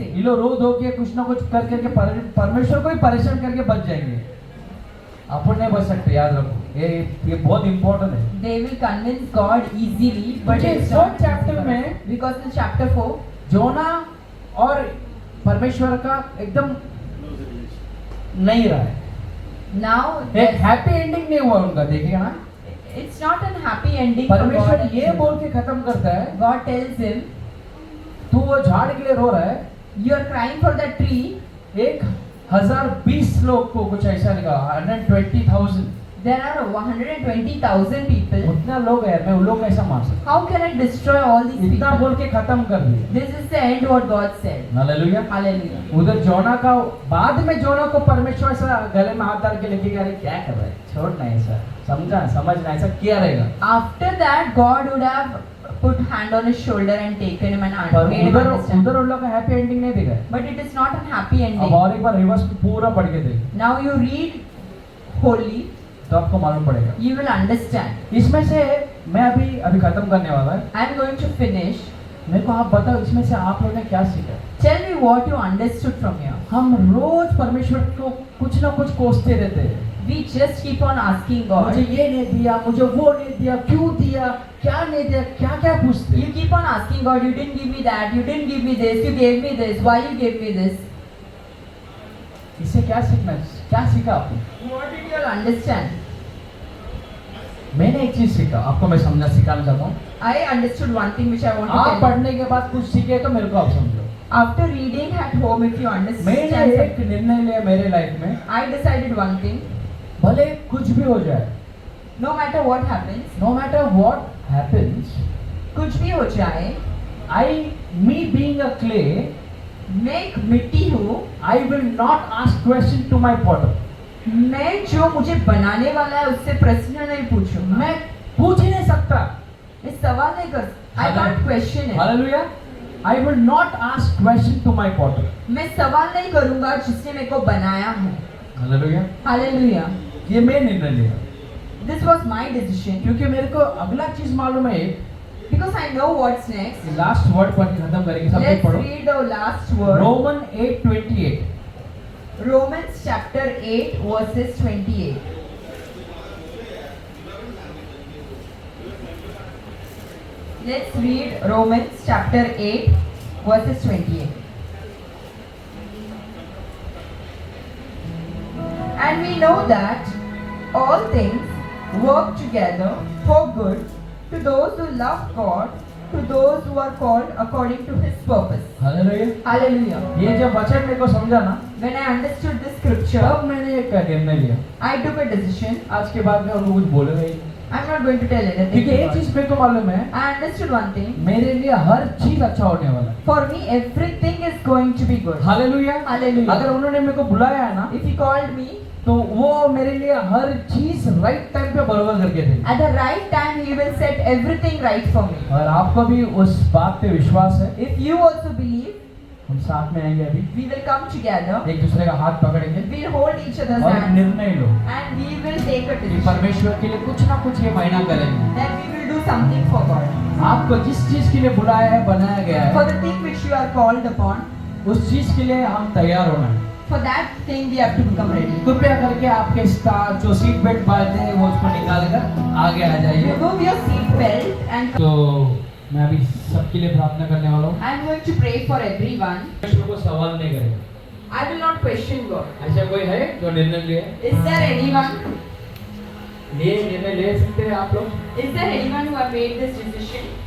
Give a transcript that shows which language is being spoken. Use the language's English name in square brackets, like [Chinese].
[Hindi] ये लोग रो धो के कुछ ना कुछ कर करके परमेश्वर को ही परेशान करके बच जाएंगे। अपन नहीं बच सकते, याद रखो, ये बहुत इंपॉर्टेंट है। [English] They will convince God easily, but Okay, it's fourth not chapter possible. [Hindi] में- [English] Because in chapter 4, [Hindi] जोना और परमेश्वर का एकदम नहीं रहा है, [English] now [Hindi] एक हैप्पी एंडिंग नहीं हुआ उनका, देखिएगा ना। [English] it's not an happy ending for [Hindi] परमेश्वर [English] God. [Hindi] ये बोल के खत्म करता है, [English] God tells him, [Hindi] तू वो झाड़ के लिए रो रहा है, [English] you are crying for that tree. [Hindi] 1020 लोग को कुछ ऐसा लिखा, 120,000, [English] There are 120,000 people. [Hindi] उतना लोग है, मैं उन लोग कैसा मार सकता [English] How can I destroy all these [Hindi] हूँ? इतना [English] people? [Hindi] बोल के खत्म कर दिया। [English] This is the end what God said. [Hindi] Hallelujah. [English] Hallelujah. [Hindi] उधर जोना का बाद में जोना को परमेश्वर से गले में हाथ डाल के लेके गया, अरे क्या कर रहा है, छोड़ना ऐसा, समझना ऐसा क्या रहेगा। [English] After that, God would have put hand on his shoulder and taken him and [Hindi] पर [English] made him understand. [Hindi] उधर उन लोग का हैप्पी एंडिंग नहीं दिखा है। [English] But it is not a happy [Hindi] अब [English] ending. [Hindi] और एक बार रिवर्स पूरा पढ़ के देख, [English] Now you read wholly, [Hindi] तो आपको मालूम पड़ेगा। [English] you will understand. [Hindi] इसमें से मैं अभी खत्म करने वाला है। [English] I am going to finish. [Hindi] मेरे को आप बताओ, इसमें से आप लोगों ने क्या सीखा? [English] Tell me what you understood from here. [Hindi] हम रोज परमेश्वर को कुछ ना कुछ कोसते रहते हैं। [English] We just keep on asking God. [Hindi] मुझे ये नहीं दिया, मुझे वो नहीं दिया, क्यों दिया, क्या नहीं दिया, क्या क्या पूछते [English] You keep on asking God, you didn't give me that, you didn't give me this, you gave me this, why you gave me this? [Hindi] इससे क्या सीखा आपने? [English] What did you all understand? [Hindi] मैंने एक चीज सीखा, आपको मैं सिखाना चाहता हूँ। [English] I understood one thing which I want to [Hindi] आप [English] tell you. [Hindi] पढ़ने के बाद कुछ सीखे तो मेरे को आप समझो। [English] After reading at home, if you understand [Hindi] मैंने एक [English] something, [Hindi] निर्णय लिया मेरे लाइफ में, [English] I decided one thing. [Hindi] भले कुछ भी हो जाए, [English] No matter what happens, no matter what happens, [Hindi] कुछ भी हो जाए, [English] me being a clay, [Hindi] मैं एक मिट्टी हूँ, [English] I will not ask question to my potter. [Hindi] मैं जो मुझे बनाने वाला है उससे प्रश्न नहीं पूछूंगा, मैं पूछ ही नहीं सकता। मैं सवाल नहीं कर, [English] I can't question it. Hallelujah. I will not ask question to my potter. [Hindi] मैं सवाल नहीं करूंगा जिसने मेरे को बनाया है. [English] Hallelujah. Hallelujah. [Hindi] ये मैं निर्णय लिया, [English] This was my decision [Hindi] क्योंकि मेरे को अगला चीज मालूम है। [English] because I know what's next. [Hindi] Last word पढ़ के खत्म करेंगे, सब [English] Let's [Hindi] पढ़ो। [English] read the last word. [Hindi] Roman 8:28। [English] Romans chapter 8 verses 28. Let's read Romans chapter 8 verses 28. And we know that all things work together for good to those who love God, to those who are called according to His purpose. [Hindi] Hallelujah. [English] Hallelujah. [Hindi] ये जब वचन मेरे को समझा ना, [English] When I understood this scripture, [Hindi] तब मैंने एक निर्णय लिया, [English] I took a decision. [Hindi] आज के बाद मैं उनको कुछ बोलूंगा ही नहीं। [English] I'm not going to tell anything. [Hindi] क्योंकि एक [English] about it. [Hindi] चीज मेरे को मालूम है, [English] I understood one thing. [Hindi] मेरे लिए हर चीज अच्छा होने वाला है। [English] For me, everything is going to be good. [Hindi] Hallelujah. [English] Hallelujah. [Hindi] अगर उन्होंने मेरे को बुलाया है ना, [English] If He called me, [Hindi] तो वो मेरे लिए हर चीज राइट टाइम पे बराबर करके देंगे। [English] at the right time He will set everything right for me. [Hindi] और आपको भी उस बात पे विश्वास है, [English] If you also believe, [Hindi] हम साथ में आएंगे अभी, [English] we will come together, [Hindi] एक दूसरे का हाथ पकड़ेंगे [English] we'll hold each other's [Hindi] और [English] hands, [Hindi] निर्णय लो [English] and we will take a [Hindi] कि [English] decision. [Hindi] परमेश्वर के लिए कुछ ना कुछ ये महीना करेंगे। [English] Then we will do something for God. [Hindi] आपको जिस चीज के लिए बुलाया है, बनाया गया [English] For [Hindi] है, [English] the thing which you are called upon, [Hindi] उस चीज के लिए हम तैयार होना है। [English] for that thing we have to become ready. [Hindi] कृपया करके आपके स्टार जो सीट बेल्ट बांधे हैं वो उसको निकाल कर आगे आ जाइए। [English] Remove your seat belt and [Hindi] तो मैं अभी सबके लिए प्रार्थना करने वाला हूँ। [English] I am going to pray for everyone. [Hindi] परमेश्वर को सवाल नहीं करेगा। [English] I will not question God. [Hindi] ऐसा कोई है जो निर्णय लिए? [English] Is there anyone? [Hindi] निर्णय ले सकते हैं आप लोग? [English] Is there anyone who have made this decision?